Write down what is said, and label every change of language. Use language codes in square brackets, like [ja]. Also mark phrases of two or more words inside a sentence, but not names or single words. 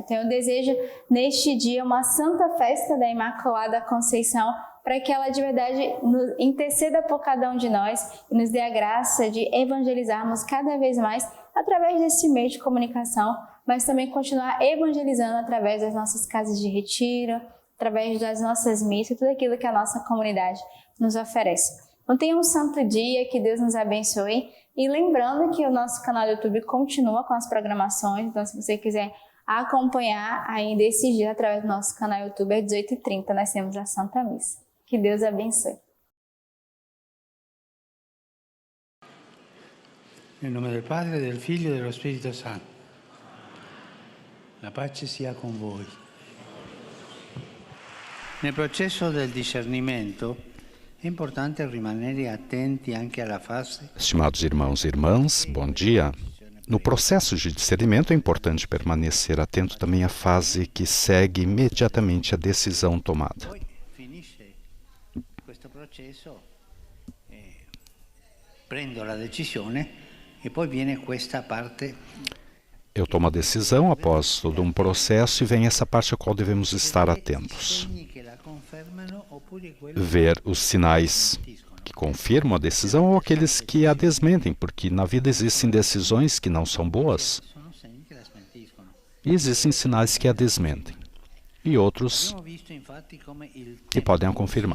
[pt] Então eu desejo neste dia uma santa festa da Imaculada Conceição, para que ela de verdade interceda por cada um de nós e nos dê a graça de evangelizarmos cada vez mais através desse meio de comunicação, mas também continuar evangelizando através das nossas casas de retiro, através das nossas missas, tudo aquilo que a nossa comunidade nos oferece. Então tenha um santo dia, que Deus nos abençoe. E lembrando que o nosso canal do YouTube continua com as programações, então se você quiser acompanhar ainda esses dias através do nosso canal do YouTube, às 18h30 nós temos a Santa Missa. Que Deus abençoe. [it] Nel nome del Padre, del Figlio e dello Spirito Santo. La pace sia con voi. Nel processo del discernimento é importante rimanere attenti anche alla fase. [pt] Estimados irmãos e irmãs, bom dia. No processo de discernimento é importante permanecer atento também à fase que segue imediatamente a decisão tomada. [it] Questo processo, prendo la decisione e poi viene questa parte. [pt] Eu tomo a decisão após todo um processo e vem essa parte a qual devemos estar atentos. Ver os sinais que confirmam a decisão ou aqueles que a desmentem, porque na vida existem decisões que não são boas e existem sinais que a desmentem e outros que podem a confirmar.